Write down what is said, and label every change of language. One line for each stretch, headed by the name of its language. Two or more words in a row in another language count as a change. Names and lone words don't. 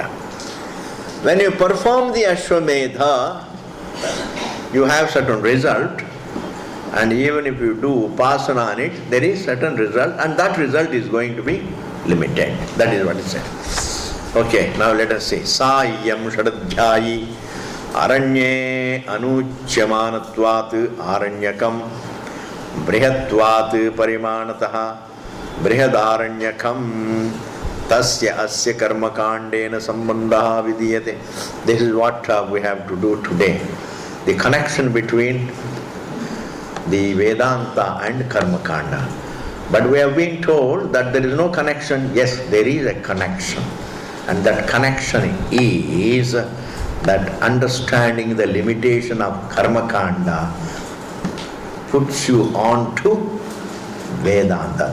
English: When you perform the ashwamedha, you have certain result, and even if you do upasana on it, there is certain result, and that result is going to be limited. That is what it said. Okay, now let us see.
Sanskrit: Sayyam shadadhyayi aranye anuchyamanatvat aranyakam brihatvat parimanatah brihadaranyakam tasya asya karmakandena sambandha vidiyate.
English: This is what we have to do today. The connection between the Vedanta and Karmakanda. But we have been told that there is no connection. Yes, there is a connection. And that connection is that understanding the limitation of Karmakanda puts you on to Vedanta.